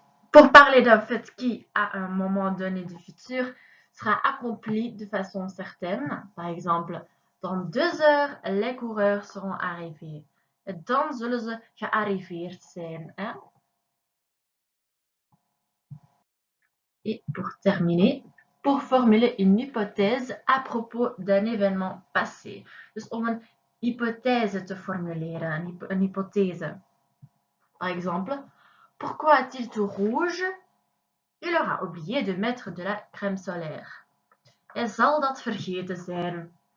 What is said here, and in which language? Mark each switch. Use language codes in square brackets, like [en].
[fr] Pour parler d'un fait qui, à un moment donné du futur, sera accompli de façon certaine, par exemple, dans 2 heures, les coureurs seront arrivés. [nl] Dan zullen ze gearriveerd zijn. [fr] Et pour terminer, pour formuler une hypothèse à propos d'un événement passé. [nl] Dus om een hypothèse te formuleren, een hypothèse. [fr] Par exemple, pourquoi a-t-il tout rouge? Il aura oublié de mettre de la crème solaire. [nl] Hij zal dat vergeten zijn.